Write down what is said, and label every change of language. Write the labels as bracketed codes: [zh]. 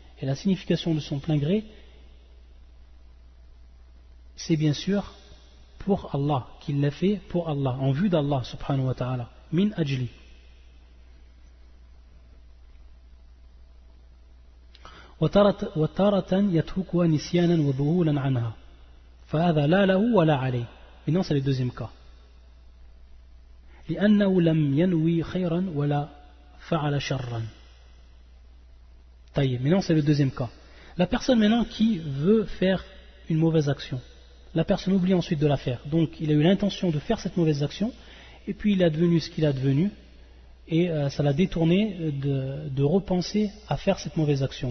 [fr] Et la signification de son plein gré, c'est bien sûr pour Allah, qu'il l'a fait pour Allah, en vue d'Allah subhanahu wa ta'ala, min ajli. [ar] وَتَارَةً يَتْرُكُهَا نِسْيَانًا وَذُهُولًا عَنْهَا فَهَذَا لَا لَهُ وَلَا عَلَيْهِ. [fr] Maintenant c'est le deuxième cas. [ar] لأنه لم ينوي خيرا ولا فعل شرا. [fr] Maintenant c'est le deuxième cas. La personne maintenant qui veut faire une mauvaise action, la personne oublie ensuite de la faire. Donc il a eu l'intention de faire cette mauvaise action, et puis il a devenu ce qu'il a devenu, et ça l'a détourné de repenser à faire cette mauvaise action.